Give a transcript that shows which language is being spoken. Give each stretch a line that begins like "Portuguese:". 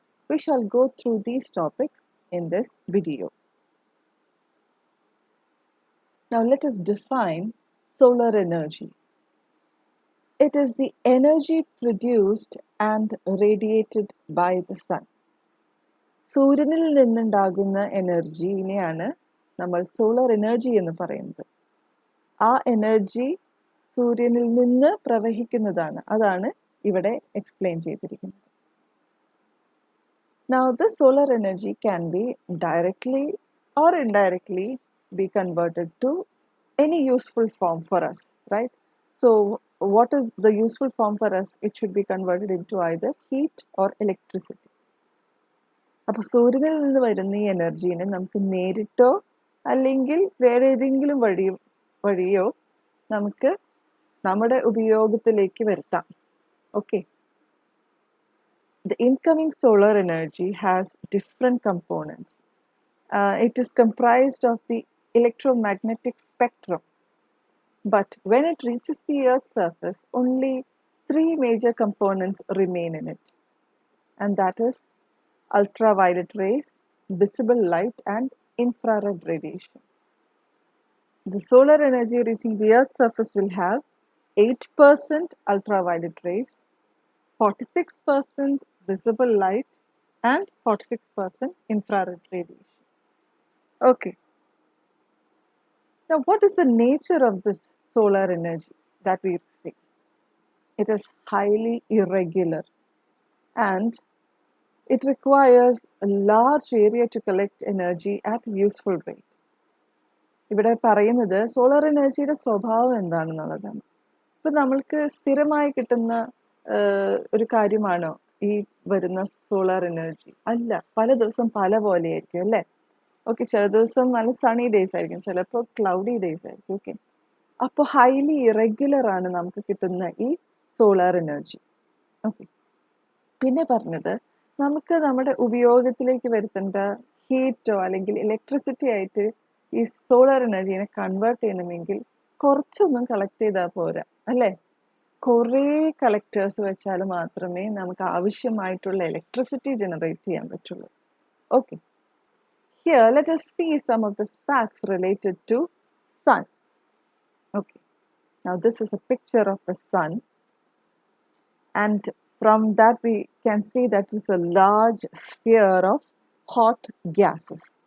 English: We shall go through these topics in this video. Now let us define solar energy. It is the energy produced and radiated by the sun.
Malayalam: സൂര്യനിൽ നിന്നുണ്ടാകുന്ന എനർജിനെയാണ് നമ്മൾ solar energy എന്ന് പറയുന്നത്. ആ energy സൂര്യനിൽ നിന്ന് പ്രവഹിക്കുന്നതാണ്. അതാണ് ഇവിടെ എക്സ്പ്ലെയിൻ ചെയ്തിരിക്കുന്നത്.
English: Now this solar energy can be directly or indirectly be converted to any useful form for us, right? So what is the useful form for us? It should be converted into either heat or electricity.
Malayalam: അപ്പോൾ സൂര്യനിൽ നിന്ന് വരുന്ന ഈ എനർജീനെ നമുക്ക് നേരിട്ടോ അല്ലെങ്കിൽ വേറെ ഏതെങ്കിലും വഴിയോ നമുക്ക് നമ്മുടെ ഉപയോഗത്തിലേക്ക് വരുത്താം. Okay.
English: The incoming solar energy has different components. It is comprised of the electromagnetic spectrum. But when it reaches the Earth's surface, only three major components remain in it. And that is ultraviolet rays, visible light, and infrared radiation. The solar energy reaching the Earth's surface will have 8% ultraviolet rays, 46% visible light, and 46% infrared radiation. Okay. Now, what is the nature of this solar energy that we see? It is highly irregular and it requires a large area to collect energy at useful rate.
Malayalam: ഇവിടെ പറയുന്നത് solar എനർജിയുടെ സ്വഭാവം എന്താണെന്നുള്ളതാണ്. ഇപ്പം നമ്മൾക്ക് സ്ഥിരമായി കിട്ടുന്ന ഒരു കാര്യമാണോ ഈ വരുന്ന സോളാർ എനർജി? അല്ല, പല ദിവസം പല പോലെയായിരിക്കും അല്ലേ? ഓക്കെ, ചില ദിവസം നല്ല സണി ഡേയ്സ് ആയിരിക്കും, ചിലപ്പോൾ ക്ലൗഡി ഡേയ്സ് ആയിരിക്കും. ഓക്കെ, അപ്പോൾ ഹൈലി ഇറഗുലർ ആണ് നമുക്ക് കിട്ടുന്ന ഈ സോളാർ എനർജി. ഓക്കെ, പിന്നെ പറഞ്ഞത് നമുക്ക് നമ്മുടെ ഉപയോഗത്തിലേക്ക് വരുത്തേണ്ട ഹീറ്റോ അല്ലെങ്കിൽ ഇലക്ട്രിസിറ്റി ആയിട്ട് ഈ സോളാർ എനർജീനെ കൺവേർട്ട് ചെയ്യണമെങ്കിൽ കുറച്ചൊന്നും കളക്ട് ചെയ്താൽ പോരാ അല്ലേ? കുറേ കളക്ടേഴ്സ് വെച്ചാൽ മാത്രമേ നമുക്ക് ആവശ്യമായിട്ടുള്ള ഇലക്ട്രിസിറ്റി ജനറേറ്റ് ചെയ്യാൻ പറ്റുള്ളൂ.
English: Okay, here let us see some of the facts related to sun. Okay, now this is a picture of the sun, and from that we can see that it is a large sphere of hot gases.